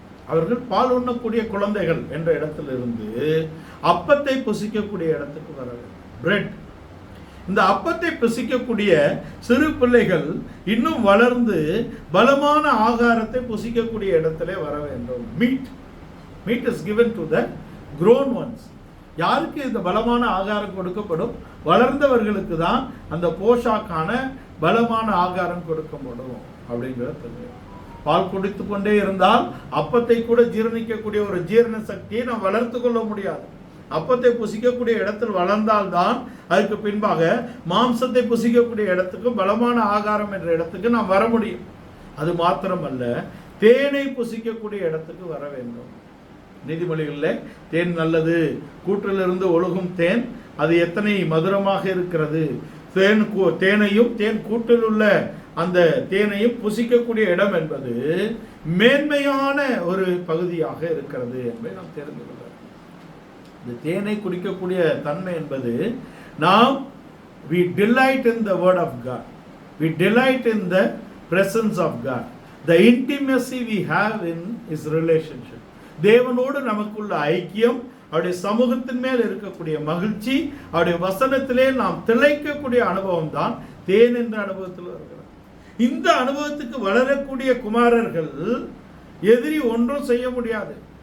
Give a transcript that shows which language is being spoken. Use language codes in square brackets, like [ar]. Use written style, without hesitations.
[ta] அவர்கள் பால் உண்ணக்கூடிய குழந்தைகள் என்ற இடத்திலிருந்து அப்பத்தை புசிக்கக்கூடிய இடத்துக்கு வர வேண்டும். பிரெட், இந்த அப்பத்தை புசிக்கக்கூடிய சிறு பிள்ளைகள் இன்னும் வளர்ந்து பலமான ஆகாரத்தை புசிக்கக்கூடிய இடத்திலே வர வேண்டும். [en] Meat is given to the grown ones. [ta] யாருக்கு இந்த பலமான ஆகாரம் கொடுக்கப்படும்? வளர்ந்தவர்களுக்கு தான் அந்த போஷாக்கான பலமான ஆகாரம் கொடுக்கப்படும் அப்படிங்கிறது. பால் குடித்து கொண்டே இருந்தால் அப்பத்தை கூட ஜீரணிக்கக்கூடிய ஒரு ஜீரண சக்தியை நாம் வளர்த்து கொள்ள முடியாது. அப்பத்தை புசிக்கக்கூடிய இடத்தில் வளர்ந்தால்தான் அதுக்கு பின்பாக மாம்சத்தை புசிக்கக்கூடிய இடத்துக்கு, பலமான ஆகாரம் என்ற இடத்துக்கு நாம் வர முடியும். அது மாத்திரமல்ல, தேனை புசிக்கக்கூடிய இடத்துக்கு வர வேண்டும். நீதிமொழிகளில் தேன் நல்லது, கூற்றிலிருந்து ஒழுகும் தேன் அது எத்தனை மதுரமாக இருக்கிறது. தேனையும் தேன் கூட்டில் உள்ள அந்த தேனையும் புசிக்கக்கூடிய இடம் என்பது மேன்மையான ஒரு பகுதியாக இருக்கிறது என்பதை நாம் தெரிந்து கொள்ள. இந்த தேனை குடிக்கக்கூடிய தன்மை என்பது நாம் [en] we delight in the word of God, we delight in the presence of God, the intimacy we have in his relationship. [ta] தேவனோடு நமக்குள்ள ஐக்கியம், அவருடைய சமூகத்தின் மேல் இருக்கக்கூடிய மகிழ்ச்சி, அவருடைய வசனத்திலே நாம் திளைக்கக்கூடிய அனுபவம் தான் தேன் என்ற அனுபவத்தில் இருக்கிறது. இந்த அனுபவத்துக்கு வளரக்கூடிய குமாரர்கள் எதிரி ஒன்றும் செய்ய முடியாது.